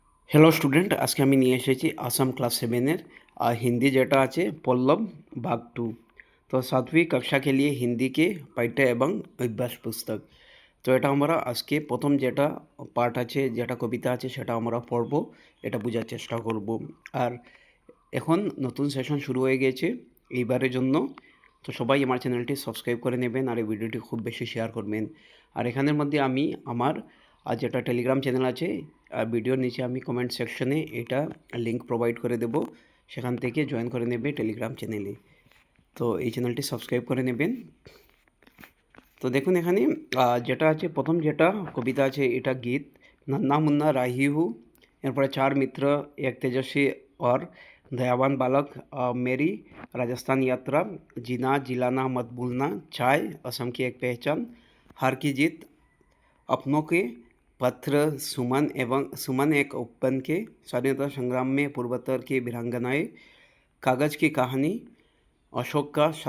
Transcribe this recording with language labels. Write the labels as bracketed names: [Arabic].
[Bangla] Hello student, আজকে আমি নিয়ে এসেছি আসাম ক্লাস সেভেনের हिंदी যেটা আছে পল্লব भाग 2। [Hindi] तो 7वीं कक्षा के लिए हिंदी के [Bangla] পাঠ্য এবং অভ্যাস পুস্তক। তো এটা আমরা আজকে প্রথম যেটা পাঠ আছে, যেটা কবিতা আছে সেটা আমরা পড়ব, এটা বোঝার চেষ্টা করব। আর এখন নতুন সেশন শুরু হয়ে গেছে এইবারের জন্য। তো সবাই আমার চ্যানেলটি সাবস্ক্রাইব করে নেবেন আর এই ভিডিওটি খুব বেশি শেয়ার করবেন। আর এখানের মধ্যে আমি আমার যেটা টেলিগ্রাম চ্যানেল আছে, ভিডিওর নিচে আমি কমেন্ট সেকশনে এটা লিঙ্ক প্রোভাইড করে দেব, সেখান থেকে জয়েন করে নেবে টেলিগ্রাম চ্যানেলে। তো এই চ্যানেলটি সাবস্ক্রাইব করে নেবেন। তো দেখুন এখানে যেটা আছে প্রথম যেটা কবিতা আছে এটা গীত, [Hindi] नन्हा मुन्ना राही हूँ। [Bangla] এরপরে [Hindi] চার মিত্র, এক তেজস্বী और दयावान बालक, मेरी राजस्थान यात्रा, जीना जिलाना मत भूलना, चाय, असम की एक पहचान, हार की जीत, अपनों के पत्र, सुमन एक उपन के, स्वाधीनता संग्राम में पूर्वोत्तर की वीरांगनाएं, कागज़ की कहानी, अशोक का